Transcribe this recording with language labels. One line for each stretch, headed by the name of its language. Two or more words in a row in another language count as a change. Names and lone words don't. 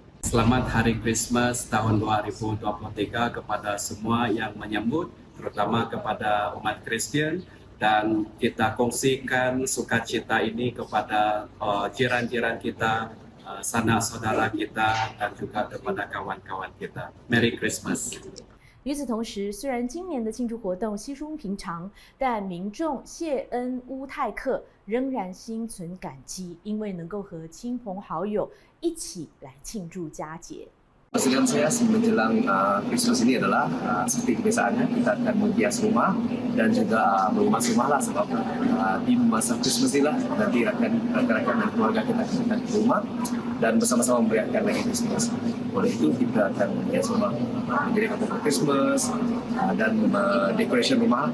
Malay: Selamat Hari Christmas tahun 2023 kepada semua yang menyambut, terutama kepada umat Kristen, dan kita kongsikan sukacita ini kepada jiran-jiran kita, sanak saudara kita, dan juga kepada kawan-kawan kita.
English: Merry Christmas.
Chinese: 与此同时，虽然今年的庆祝活动稀疏平常，但民众谢恩乌泰克仍然心存感激，因为能够和亲朋好友一起来庆祝佳节。
Malay: Kesedihan saya menjelang Christmas ini adalah seperti kebiasaannya kita akan menghias rumah dan juga mengemas rumah lah, sebab di masa Christmas ini lah nanti rekan-rekan dan keluarga kita akan ke rumah dan bersama-sama merayakan lagi Christmas. Oleh itu kita akan menghias rumah menjadi foto Christmas dan decoration rumah.